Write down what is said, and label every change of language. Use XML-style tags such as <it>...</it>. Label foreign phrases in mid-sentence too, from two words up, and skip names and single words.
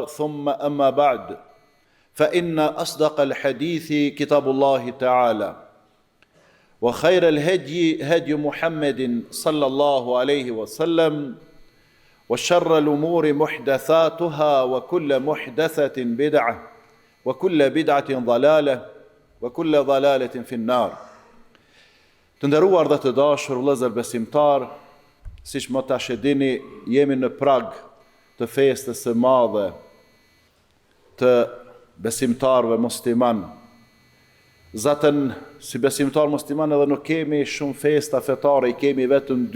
<ar>ثم أما بعد، فإن أصدق الحديث كتاب الله تعالى، وخير الهدي هدي محمد صلى الله عليه وسلم، وشر الأمور محدثاتها وكل محدثة بدعة وكل بدعة ضلالة وكل ضلالة في النار.</ar> <sq>Të nderuar dhe të dashur vëllezër besimtar, siç më tash e dini, jemi në prag të festës së madhe të besimtarëve musliman. Zaten si besimtar musliman edhe nuk kemi shumë festa fetare, i kemi vetëm dy.</sq>